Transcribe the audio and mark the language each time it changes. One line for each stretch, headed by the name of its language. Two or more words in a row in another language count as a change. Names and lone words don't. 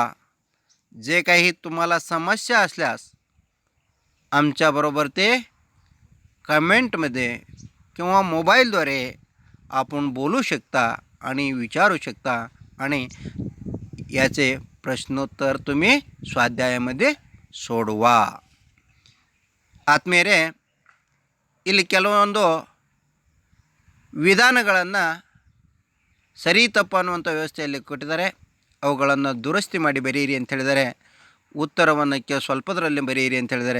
Marathi: जे काही तुम्हाला समस्या असल्यास आमच्याबरोबर ते कमेंटमध्ये किंवा मोबाईलद्वारे आपण बोलू शकता आणि विचारू शकता आणि याचे ಪ್ರಶ್ನೋತ್ತರ तुम्ही ಸ್ವಾಧ್ಯಾಯमध्ये सोडवा.
Kannada: ಆತ್ಮೀಯರೇ, ಇಲ್ಲಿ ಕೆಲವೊಂದು ವಿಧಾನಗಳನ್ನು ಸರಿ ತಪ್ಪು ಅನ್ನುವಂಥ ವ್ಯವಸ್ಥೆಯಲ್ಲಿ ಕೊಟ್ಟಿದ್ದಾರೆ. ಅವುಗಳನ್ನು ದುರಸ್ತಿ ಮಾಡಿ ಬರೆಯಿರಿ ಅಂತ ಹೇಳಿದ್ದಾರೆ. ಉತ್ತರವನ್ನು ಸ್ವಲ್ಪದರಲ್ಲಿ ಬರೆಯಿರಿ ಅಂತ ಹೇಳಿದ್ದಾರೆ.